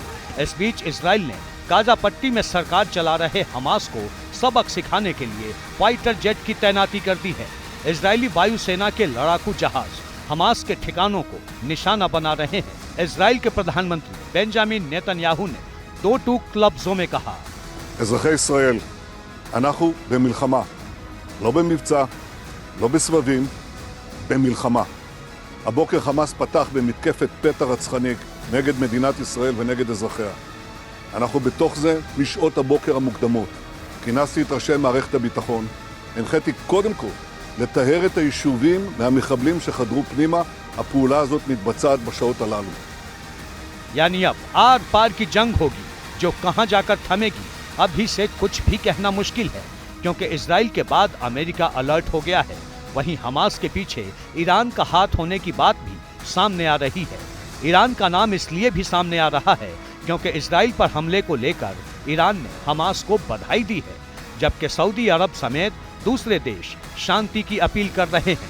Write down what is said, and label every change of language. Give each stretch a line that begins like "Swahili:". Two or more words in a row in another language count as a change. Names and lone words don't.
Hindi: इस बीच इजराइल ने गाजा पट्टी में सरकार चला रहे हमास को सबक सिखाने के लिए
English: fighter jet
Hindi: की तैनाती कर दी है। इजरायली वायुसेना के लड़ाकू जहाज हमास के ठिकानों को निशाना बना रहे हैं। इजराइल के प्रधानमंत्री बेंजामिन नेतन्याहू ने 2 टूक लफ्जों में कहा,
Hebrew: אזרחי ישראל, אנחנו במלחמה, לא במבצע, לא בסבבים, במלחמה. הבוקר חמאס פתח במתקפת פתע רצחנית נגד מדינת ישראל ונגד אזרחיה. אנחנו בתוך זה משעות הבוקר המוקדמות. כינסתי את ראשי מערכת הביטחון, הנחיתי קודם כל לטהר את היישובים מהמחבלים שחדרו פנימה. הפעולה הזאת מתבצעת בשעות הללו.
Hindi: यानी अब आर पार की जंग होगी, जो कहां जाकर थमेगी अभी से कुछ भी कहना मुश्किल है, क्योंकि इजराइल के बाद अमेरिका अलर्ट हो गया है। वहीं हमास के पीछे ईरान का हाथ होने की बात भी सामने आ रही है। ईरान का नाम इसलिए भी सामने आ रहा है क्योंकि इजराइल पर हमले को लेकर ईरान ने हमास को बधाई दी है, जबकि सऊदी अरब समेत दूसरे देश शांति की अपील कर रहे हैं।